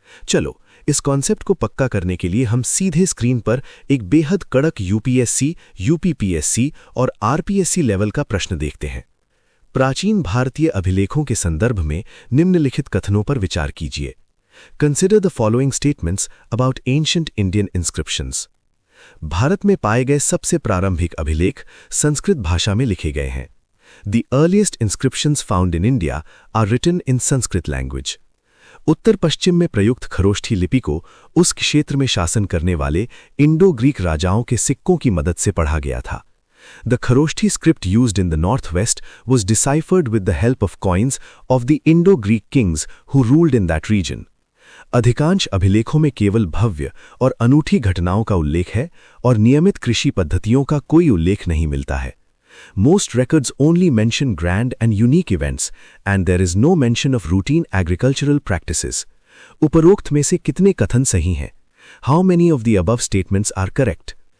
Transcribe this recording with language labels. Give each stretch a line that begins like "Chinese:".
Hindi: चलो, इस कॉन्सेप्ट को पक्का करने के लिए हम सीधे स्क्रीन पर एक बेहद कड़क यूपीएससी, यूपीपीएससी और आरपीएससी लेवल का प्रश्न देखते हैं। प्राचीन भारतीय अभिलेखों के संदर्भ में निम्नलिखित कथनों पर विचार कीजिए।
English: Consider the following statements about ancient Indian inscriptions.
Hindi: Bharat में पाए गए सबसे प्रारंभिक अभिलेख संस्कृत भाषा में लिखे गए हैं।
English: The earliest inscriptions found in India are written in Sanskrit language.
Hindi: उत्तर पश्चिम में प्रयुक्त खरोष्ठी लिपि को उस क्षेत्र में शासन करने वाले इंडो ग्रीक राजाओं के सिक्कों की मदद से पढ़ा गया था।
English: The Kharoshthi script used in the northwest was deciphered with the help of coins of the Indo-Greek kings who ruled in that region.
Hindi: अधिकांश अभिलेखों में केवल भव्य और अनूठी घटनाओं का उल्लेख है और नियमित कृषि पद्धतियों का कोई उल्लेख नहीं मिलता है।
English: Most records only mention grand and unique events, and there is no mention of routine agricultural practices.
Hindi: उपरोक्त में से कितने कथन सही हैं?
English: How many of the above statements are correct?